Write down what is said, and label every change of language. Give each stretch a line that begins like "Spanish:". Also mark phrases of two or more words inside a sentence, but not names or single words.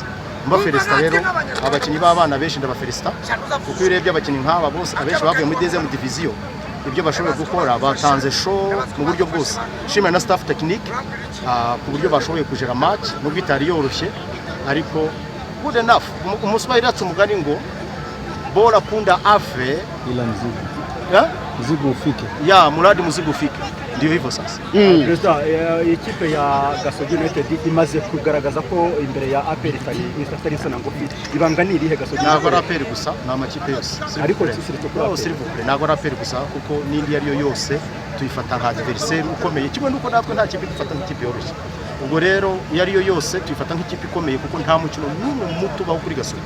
Kinyarwanda: Mba felicita rero abakinnyi b'abana benshi ndabafelicita, kuko urebye abakinnyi nk'aba bose abenshi bavuye muri
French: deuxième division,
Kinyarwanda: ibyo bashoboye gukora batanze show mu buryo bwose. Shimira na
French: staff technique
Kinyarwanda: ku buryo bashoboye kujera match nubwo itari yoroshye, ariko
English: good enough.
Kinyarwanda: Umuswahili atse umugani ngo
Swahili: bora punda afe ila mzigo. Mzigo ufike. Ya muradi mzigo ufike. Ndio hivyo sasa.
Kinyarwanda: President, ikipe ya Gasogi United imaze kugaragaza ko imbere ya APR itari isa na ngufi. Ibanga ni irihe Gasogi? Ntabwo APR gusa, na amakipe yose. Ariko sirivukure ntabwo APR gusa, kuko n'indi ariyo yose tuyifata nka adversaire ukomeye. Kimwe nuko natwe nta kipe dufata nk'ikipe yoroshye. Ubwo rero iyo ariyo yose tuyifata nk'ikipe ikomeye, kuko nta mukino n'umwe muto baho kuri Gasogi.